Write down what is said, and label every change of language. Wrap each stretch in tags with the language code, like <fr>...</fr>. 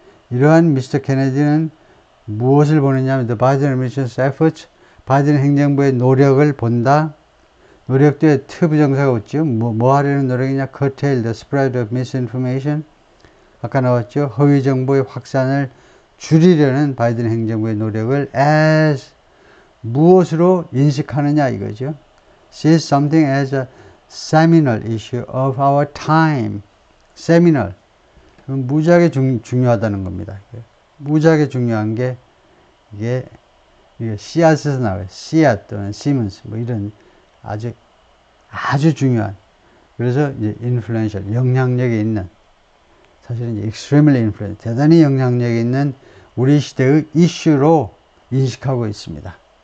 <ko>이러한 미스터 케네디는 무엇을 보느냐 하면</ko> <en>the Biden administration's efforts,</en> <ko>바이든 행정부의 노력을 본다. 노력 뒤에 투부정사가 없죠. 뭐 하려는 노력이냐?</ko> <en>curtail the spread of misinformation.</en> <ko>아까 나왔죠. 허위 정보의 확산을 줄이려는 바이든 행정부의 노력을 as 무엇으로 인식하느냐 이거죠.</ko> <en>sees something as a seminal issue of our time. seminal.</en> <ko>무지하게 중요하다는 겁니다. 무지하게 중요한 게 이게 씨앗에서 나와요. 씨앗 또는 시먼스 뭐 이런 아주 중요한. 그래서 이제 influential, 영향력이 있는, 사실은 이제</ko> <en>extremely influential,</en> <ko>대단히 영향력이 있는 우리 시대의 이슈로 인식하고 있습니다.</ko>